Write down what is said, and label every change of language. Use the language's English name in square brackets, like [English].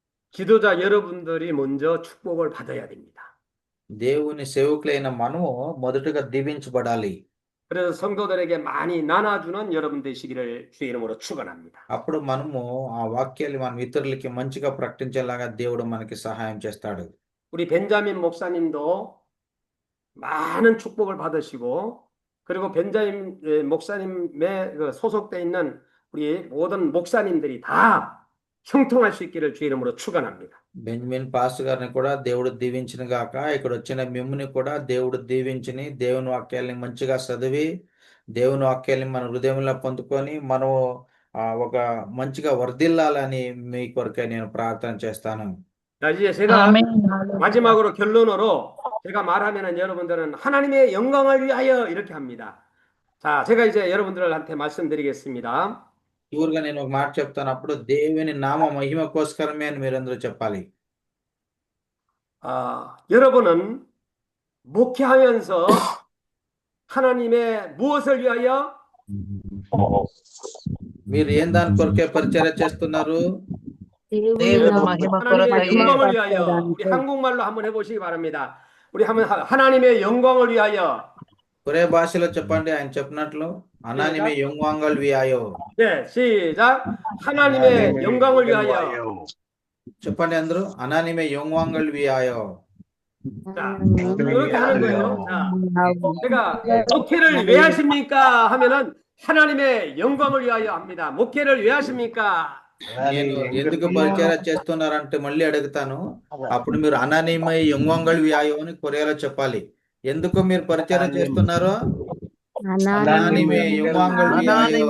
[Korean] 지도자 여러분들이 먼저 축복을 받아야 됩니다. [Telugu] దేవుని సేవకులైన మనము మొదటగా దీవించబడాలి. [Korean] 그래서 성도들에게 많이 나눠주는 여러분 되시기를 주의 이름으로 축원합니다. [Telugu] అప్పుడు మనము ఆ వాక్యాలు మనం ఇతరులకి మంచిగా ప్రకటించేలాగా దేవుడు మనకి సహాయం చేస్తాడు. [Korean] 우리 벤자민 목사님도 많은 축복을 받으시고 그리고 벤자민 목사님에 소속돼 있는 우리 모든 목사님들이 다 형통할 수 있기를 주의 이름으로 축원합니다. [Telugu] బెంజమిన్ పాస్టర్ గారిని కూడా దేవుడు దీవించిన గాక, ఇక్కడ వచ్చిన మిమ్ముని కూడా దేవుడు దీవించిని, దేవుని వాక్యాలని మంచిగా చదివి దేవుని వాక్యాలని మన హృదయంలో పొందుకొని మనం ఒక మంచిగా వర్ధిల్లాలని మీ కొరకే నేను ప్రార్థన చేస్తాను. [Korean] 자, 이제 제가 아멘. 마지막으로 결론으로 제가 말하면은 여러분들은 하나님의 영광을 위하여 이렇게 합니다. 자, 제가 이제 여러분들한테 말씀드리겠습니다. [Telugu] చివరిగా నేను ఒక మాట చెప్తాను, అప్పుడు దేవుని నామ మహిమ కోసకరమే అని మీరందరూ చెప్పాలి. [Korean] 여러분은 목회하면서 하나님의 무엇을 위하여 [Telugu] మీరు ఏం దాని కొరకే పరిచర్య చేస్తున్నారు? దేవుని మహిమ [Korean] 하나님의 [Telugu] కొరకై [Korean] 영광을 위하여 우리 한국말로 한번 해보시기 바랍니다. 우리 한번 하나님의 영광을 위하여 [Telugu] కొరే భాషలో చెప్పండి ఆయన చెప్పినట్లు. [Korean] 하나님의 영광을 위하여. 네, 시작. 하나님의 영광을 위하여. [Telugu] చెప్పండి అందరూ. [Korean] 하나님의 영광을 위하여. 자, 그렇게 하는 거예요. 자, 제가 목회를 왜 하십니까? 하면은 하나님의 영광을 위하여 합니다. 목회를 왜 하십니까? [Telugu] నేను ఎందుకు పరిచర్య చేస్తున్నారంటే మళ్ళీ అడుగుతాను. అప్పుడు మీరు [Korean] 하나님의 영광을 위하여 [Telugu] అని కొరియాలో చెప్పాలి. ఎందుకు మీరు పరిచర్య చేస్తున్నారో? [Korean] 하나님의 영광을 위하여.